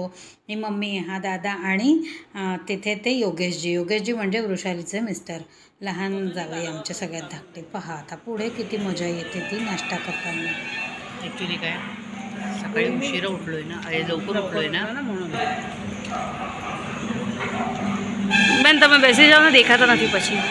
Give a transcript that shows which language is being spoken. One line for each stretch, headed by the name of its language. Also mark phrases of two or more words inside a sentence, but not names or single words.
Marathi: ही मम्मी, हा दादा आणि तिथे ते योगेशजी म्हणजे वृषालीचे मिस्टर. लहान जावई आमचे सगळ्यात धाकटे. पहा आता पुढे किती मजा येते ती नाश्ता करताना. ॲक्च्युली काय सकाळी उशिरा उठलोय ना, लवकर उठलोय ना म्हणून.
Gujarati: बेन તમે બેસી જાઓ ને, દેખાતા નથી પછી.